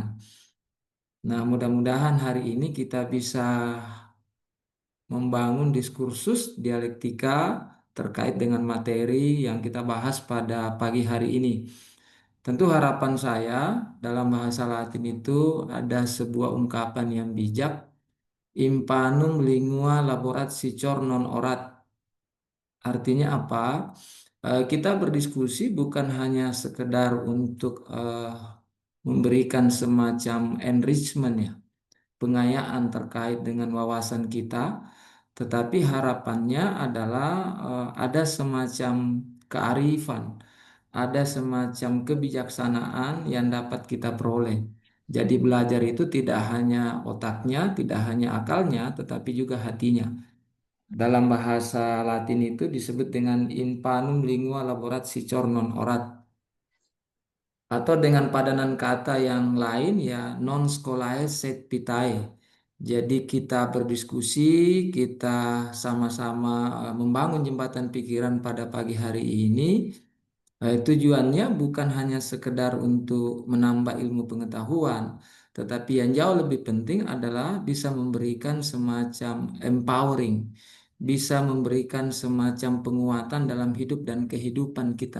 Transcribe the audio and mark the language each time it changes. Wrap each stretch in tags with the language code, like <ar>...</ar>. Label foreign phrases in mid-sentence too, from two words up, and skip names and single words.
<id>Nah, mudah-mudahan hari ini kita bisa membangun diskursus dialektika terkait dengan materi yang kita bahas pada pagi hari ini. Tentu harapan saya dalam bahasa Latin itu ada sebuah ungkapan yang bijak,</id> <la>impanum lingua laborat sicor non orat.</la> <id>Artinya apa? Kita berdiskusi bukan hanya sekedar untuk memberikan semacam enrichment ya, pengayaan terkait dengan wawasan kita, tetapi harapannya adalah ada semacam kearifan, ada semacam kebijaksanaan yang dapat kita peroleh. Jadi belajar itu tidak hanya otaknya, tidak hanya akalnya, tetapi juga hatinya. Dalam bahasa Latin itu disebut dengan</id> <la>in panum lingua laborat sicor non orat,</la> <id>atau dengan padanan kata yang lain ya</id> <la>non scholae sed vitae.</la> <id>Jadi kita berdiskusi, kita sama-sama membangun jembatan pikiran pada pagi hari ini. Tujuannya bukan hanya sekedar untuk menambah ilmu pengetahuan, tetapi yang jauh lebih penting adalah bisa memberikan semacam empowering, bisa memberikan semacam penguatan dalam hidup dan kehidupan kita.</id>